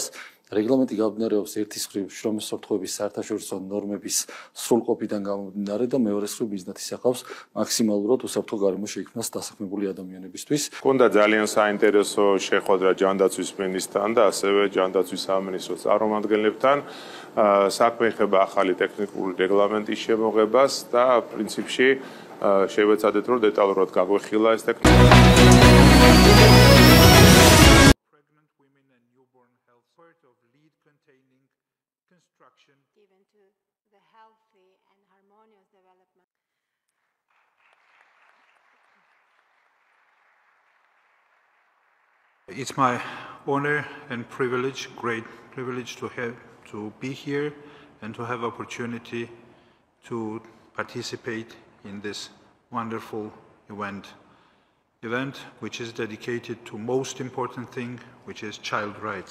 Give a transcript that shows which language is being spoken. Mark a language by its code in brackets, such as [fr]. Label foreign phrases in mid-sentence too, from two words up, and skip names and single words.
[ka] რეგლამენტი გამდინარეობს ერთის მხრივ შრომის ურთიერთობის საერთაშორისო ნორმების სრულყოფიდან გამომდინარე და მეორეს მხრივ ბიზნესის ახავს მაქსიმალურად უსაფრთხო გარემოს შექმნას დასაქმებული ადამიანებისთვის. Ქონდა ძალიან საინტერესო შეხვედრა ჯანდაცვის მინისტრთან და ასევე ჯანდაცვის სამინისტროს წარმომადგენლებთან. საქმე ეხება ახალი ტექნიკური რეგლამენტის შემოღებას და პრინციპში შევეცადეთ, რომ დეტალურად გაგვეხილა ეს ტექნიკა. [en] Given to the healthy and harmonious development. It's my honor and privilege, great privilege to be here and to have opportunity to participate in this wonderful event which is dedicated to most important thing, which is child rights.